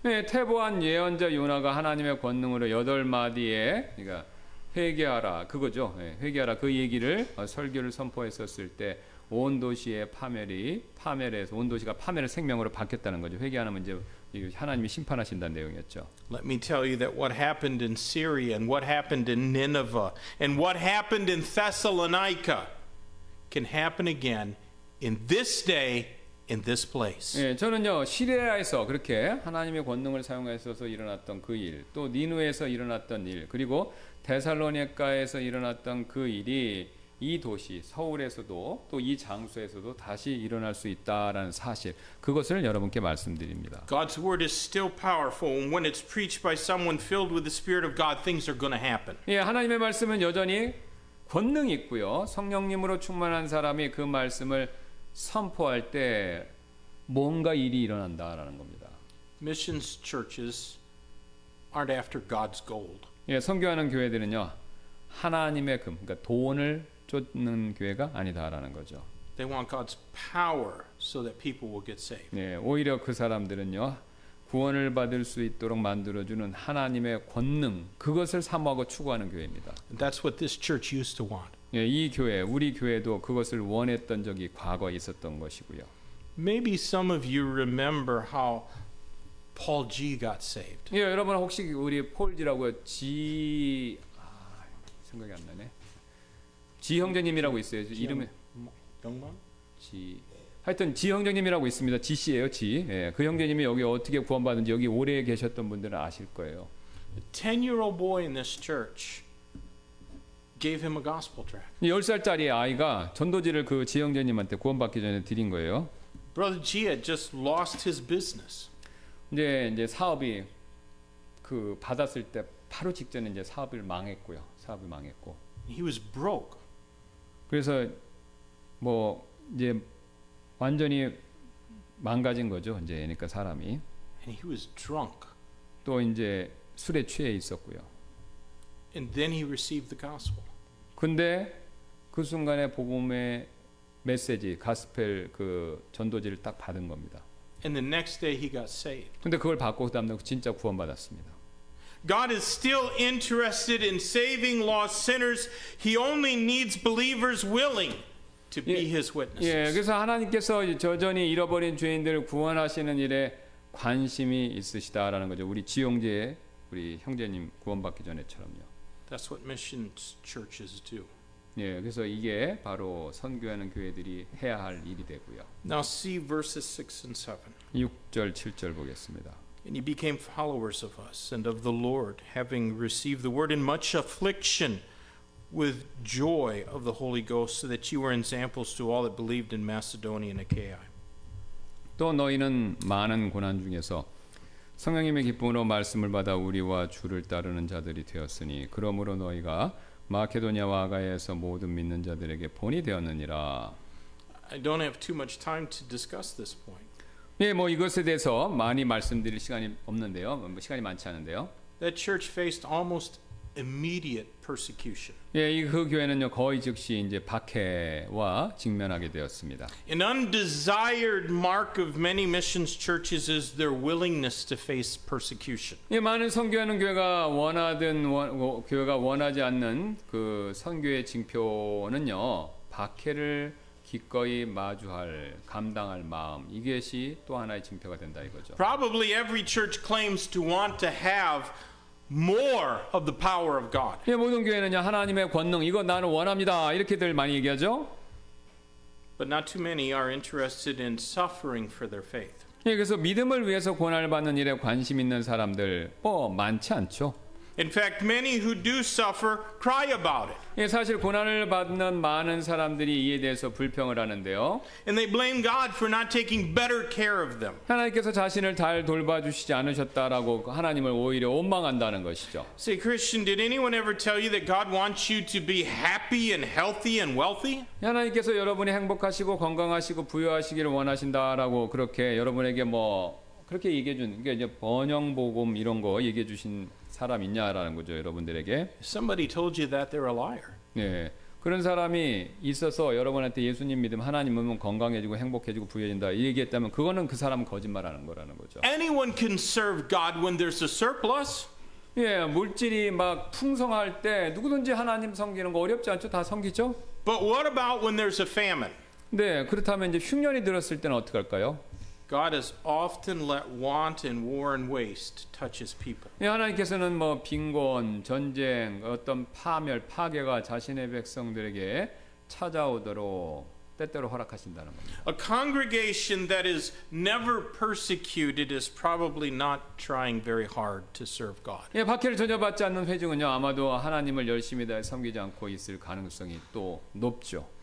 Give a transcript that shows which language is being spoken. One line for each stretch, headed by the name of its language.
Korean: 네, 태보한 예언자 요나가 하나님의 권능으로 8마디에 그러니까 회개하라 그거죠. 네, 회개하라 그 얘기를 설교를 선포했었을 때 온 도시의 파멸해서 온 도시가 파멸의 생명으로 바뀌었다는 거죠. 회개 안 하면 이제 하나님이 심판하신다는 내용이었죠.
English: Let me tell you that what happened in Syria and what happened in Nineveh and what happened in Thessalonica can happen again in this day in this place.
Korean: 예, 저는요 시리아에서 그렇게 하나님의 권능을 사용해서 일어났던 그 일, 또 니누에서 일어났던 일, 그리고 데살로니가에서 일어났던 그 일이 이 도시 서울에서도 또 이 장소에서도 다시 일어날 수 있다라는 사실, 그것을 여러분께 말씀드립니다.
English: God's word is still powerful, and when it's preached by someone filled with the Spirit of God, things are going to happen.
Korean: 예, 하나님의 말씀은 여전히 권능이 있고요. 성령님으로 충만한 사람이 그 말씀을 선포할 때 뭔가 일이 일어난다라는 겁니다.
English: Missions churches aren't after God's gold.
Korean: 예, 선교하는 교회들은요 하나님의 금, 그러니까 돈을 쫓는 교회가 아니다라는 거죠.
English: They want God's power so that people will get saved.
Korean: 예, 오히려 그 사람들은요 구원을 받을 수 있도록 만들어주는 하나님의 권능, 그것을 사모하고 추구하는 교회입니다.
English: And that's what this church used to want.
Korean: 예, 이 교회, 우리 교회도 그것을 원했던 적이 과거에 있었던 것이고요.
English: Maybe some of you remember how Paul G got saved.
Korean: 예, 여러분 혹시 우리 폴지라고 생각이 안 나네. 지 형제님이라고 있어요. 이름이 영만? 하여튼 지 형제님이라고 있습니다. 지 씨예요, 지. 예, 그 형제님이 여기 어떻게 구원받은지 여기 오래 계셨던 분들은 아실 거예요.
English: A 10-year-old boy in this church gave him a gospel tract.
Korean: 10살짜리 아이가 전도지를 그 지 형제님한테 구원받기 전에 드린 거예요.
English: Brother G had just lost his business.
Korean: 이제 사업이 그 받았을 때 바로 직전에 이제 사업이 망했고.
English: He was broke.
Korean: 그래서 뭐 이제 완전히 망가진 거죠. 이제 그러니까 사람이.
English: And he was drunk.
Korean: 또 이제 술에 취해 있었고요.
English: And then he received the gospel.
Korean: 근데 그 순간에 복음의 메시지, 가스펠 그 전도지를 딱 받은 겁니다.
English: And the next day he got saved.
Korean: 근데 그걸 받고 그다음에 진짜 구원받았습니다.
English: God is still interested in saving lost sinners. He only needs believers willing to be his witnesses.
Korean: 예, 그래서 하나님께서 여전히 잃어버린 죄인들을 구원하시는 일에 관심이 있으시다라는 거죠. 우리 지용재 우리 형제님 구원받기 전에처럼요.
English: That's what missions churches do.
Korean: 예, 그래서 이게 바로 선교하는 교회들이 해야 할 일이 되고요.
English: Now see verses 6 and 7.
Korean: 6절, 7절 보겠습니다.
English: And ye became followers of us and of the Lord, having received the word in much affliction with joy of the Holy Ghost, so that ye were examples to all that believed in Macedonia and Achaia.
Korean: 또 너희는 많은 고난 중에서 성령님의 기쁨으로 말씀을 받아 우리와 주를 따르는 자들이 되었으니 그러므로 너희가 마케도냐와 아가야에서 모든 믿는 자들에게 본이 되었느니라.
English: I don't have too much time to discuss this point.
Korean: 예, 뭐 이것에 대해서 많이 말씀드릴 시간이 없는데요. 시간이 많지 않은데요.
English: That church faced almost immediate persecution.
Korean: 예, 그 교회는요 거의 즉시 이제 박해와 직면하게 되었습니다.
English: An undesired mark of many missions churches is their willingness to face persecution.
Korean: 예, 많은 선교하는 교회가 교회가 원하지 않는 그 선교의 징표는요 박해를 기꺼이 마주할 감당할 마음, 이것이 또 하나의 징표가 된다 이거죠.
English: Probably every church claims to want to have more of the power of God.
Korean: 예, 모든 교회는요 하나님의 권능 이거 나는 원합니다 이렇게들 많이 얘기하죠.
English: But not too many are interested in suffering for their faith.
Korean: 예, 그래서 믿음을 위해서 고난을 받는 일에 관심 있는 사람들 많지 않죠.
English: In fact, many who do suffer cry about it.
Korean: 예, 사실 고난을 받는 많은 사람들이 이에 대해서 불평을 하는데요.
English: And they blame God for not taking better care of them.
Korean: 하나님께서 자신을 잘 돌봐주시지 않으셨다라고 하나님을 오히려 원망한다는 것이죠.
English: Say, Christian, did anyone ever tell you that God wants you to be happy and healthy and wealthy?
Korean: 하나님께서 여러분이 행복하시고 건강하시고 부유하시기를 원하신다라고 그렇게 여러분에게 뭐 그렇게 얘기해 준 게 이제 번영복음 이런 거 얘기해 주신 사람 있냐라는 거죠, 여러분들에게.
English: If somebody told you that, they're a liar.
Korean: 네. 그런 사람이 있어서 여러분한테 예수님 믿으면 하나님 믿으면 건강해지고 행복해지고 부유해진다 이 얘기했다면 그거는 그 사람은 거짓말하는 거라는 거죠.
English: Anyone can serve God when there's a surplus.
Korean: 예, 물질이 막 풍성할 때 누구든지 하나님 섬기는 거 어렵지 않죠? 다 섬기죠?
English: But what about when there's a famine?
Korean: 네, 그렇다면 이제 흉년이 들었을 때는 어떻게 할까요?
English: God has often let want and war and waste touch his people.
Korean: 예, 하나님께서는 뭐 빈곤, 전쟁, 어떤 파멸, 파괴가 자신의 백성들에게 찾아오도록 때때로 허락하신다는 겁니다.
English: A congregation that is never persecuted is probably not trying very hard to serve God.
Korean: 예, 박해를 전혀 받지 않는 회중은요 아마도 하나님을 열심히 다해 섬기지 않고 있을 가능성이 또 높죠.